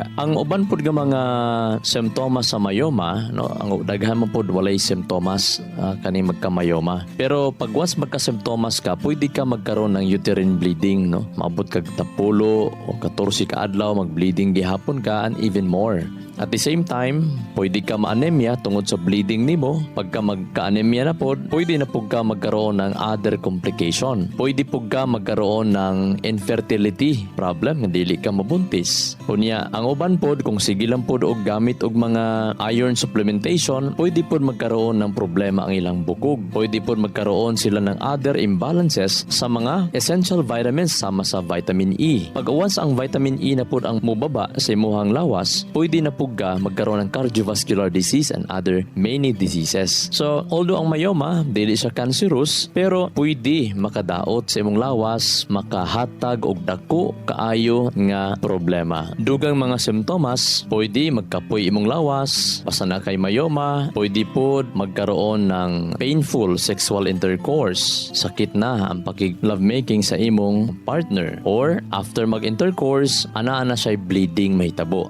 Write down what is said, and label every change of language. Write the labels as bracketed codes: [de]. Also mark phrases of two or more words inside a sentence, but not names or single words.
[ceb] Ang uban pud nga mga symptoms sa myoma, no? Ang daghan mo pud walay symptoms kani magka-myoma. Pero pag once magka-symptoms ka, pwede ka [tl] magkaroon ng [en] uterine bleeding, [ceb] no? Maabot kag 10 o 14 ka adlaw mag-bleeding gihapon ka [en] and even more. At the same time, [ceb] pwede ka ma-anemia tungod sa bleeding nimo. Pagka magka-anemia na pod, pwede na pud ka [tl] magkaroon ng [en] other complication. [ceb] Pwede pud ka [tl] magkaroon ng [en] infertility problem, [ceb] nga dili ka mabuntis. Unya, ang uban pod kung sige lang pod og gamit og mga [en] iron supplementation, [ceb] pwede pod [tl] magkaroon ng problema [ceb] ang ilang bukog. Pwede pod [tl] magkaroon sila ng [en] other imbalances [ceb] sa mga [en] essential vitamins [ceb] sama sa [en] vitamin E. [ceb] Pag once ang [en] vitamin E [ceb] na pod ang mubaba sa imuhang lawas, pwede na pod ka [tl] magkaroon ng [en] cardiovascular disease and other many diseases. [ceb] So, although ang myoma, dili siya cancerous, pero pwede makadaot sa imong lawas, makahatag og dako kaayo nga problema. Dugang mga simptomas, pwede magkapoy imong lawas, basta na kay myoma, pwede pod [tl] magkaroon ng [en] painful sexual intercourse, [ceb] sakit na ang paki-lovemaking sa imong partner, or after mag-intercourse, ana siya bleeding mahitabo.